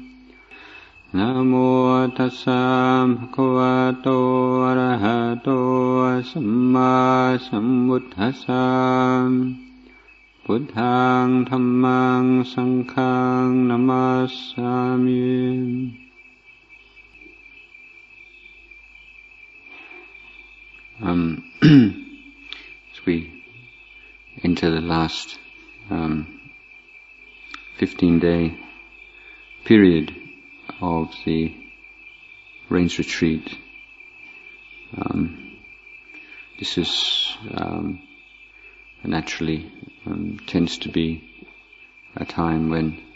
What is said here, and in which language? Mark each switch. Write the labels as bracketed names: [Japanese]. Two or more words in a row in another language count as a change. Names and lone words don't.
[Pali] Namo tassa bhagavato arahato samma sambuddhassa. Buddhaṃ Dhammaṃ Saṅghaṃ Namasami. [English] As we enter the last 15-day period of the rains retreat, this is naturally tends to be a time when